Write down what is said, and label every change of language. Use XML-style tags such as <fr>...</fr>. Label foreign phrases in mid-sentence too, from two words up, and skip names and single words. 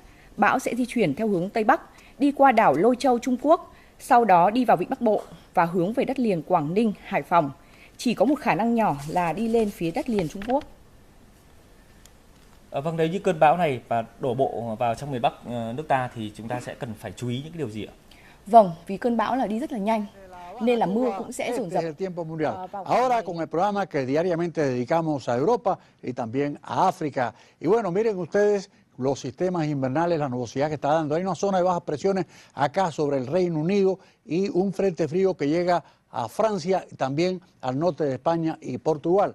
<vi>Bão sẽ di chuyển theo hướng Tây Bắc, đi qua đảo Lôi Châu, Trung Quốc, sau đó đi vào vịnh Bắc Bộ và hướng về đất liền Quảng Ninh, Hải Phòng. Chỉ có một khả năng nhỏ là đi lên phía đất liền Trung Quốc. Vâng, nếu như cơn bão này và đổ bộ vào trong miền Bắc nước ta thì chúng ta sẽ cần phải chú ý những cái điều gì ạ? Vâng, vì cơn bão là đi rất là nhanh nên là mưa cũng sẽ dồn dập.</vi> <es>Ahora con el programa que diariamente dedicamos a Europa y también a África. Y bueno, miren ustedes los sistemas invernales, la nubosidad que está dando. Hay una zona de bajas presiones acá sobre el Reino Unido y un frente frío que llega a Francia y también al norte de España y Portugal.</es>